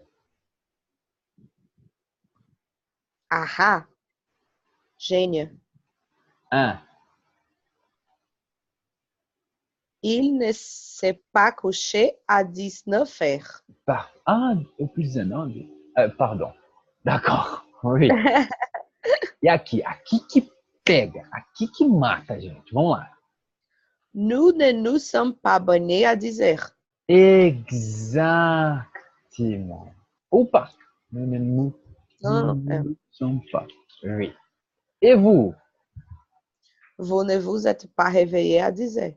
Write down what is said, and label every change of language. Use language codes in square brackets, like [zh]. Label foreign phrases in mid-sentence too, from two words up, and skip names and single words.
[fr] Ah ah, génial. Un. Il ne s'est pas couché à 19 heures. Ah, plus d'un an. Pardon. D'accord. Oui. [pt] E aqui que pega, aqui que mata, gente. Vamos lá. [fr] Nous ne nous sommes pas abonnés à 10 heures. Exactement. Opa, nous ne nous, Non, nous sommes pas. Oui. Et vous? vous ne vous êtes pas réveillé à 10 heures.